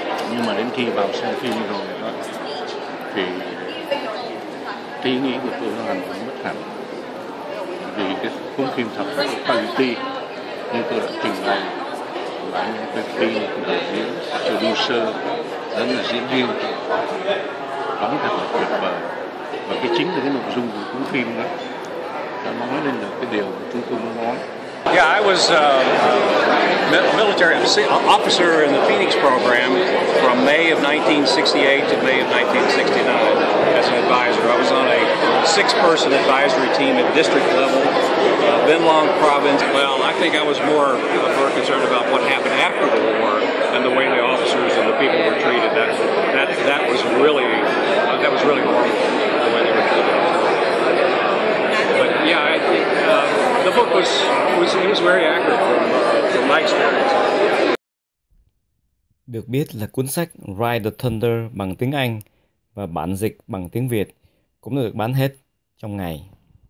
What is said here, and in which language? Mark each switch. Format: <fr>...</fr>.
<vi>Nhưng mà đến khi vào xem phim rồi đó, thì cái ý nghĩ của tôi nó hoàn toàn mất hẳn, vì cái cuốn phim thật là quality như tôi đã trình bày của anh quay phim, của đạo diễn, producer, lẫn là diễn viên đóng thật là tuyệt vời. Và cái chính là cái nội dung của cuốn phim đó đã nói lên được cái điều mà chúng tôi muốn nói.</vi> <en>Yeah, I was a military officer in the Phoenix program from May of 1968 to May of 1969 as an advisor. I was on a 6-person advisory team at district level, Bin Long province. Well, I think I was more concerned about what happened after the war and the way the officers and the people were treated. That was really horrible, the way they were treated. But yeah, the book was very accurate from my experience.</en> <vi>Được biết là cuốn sách Ride the Thunder bằng tiếng Anh và bản dịch bằng tiếng Việt cũng được bán hết trong ngày.</vi>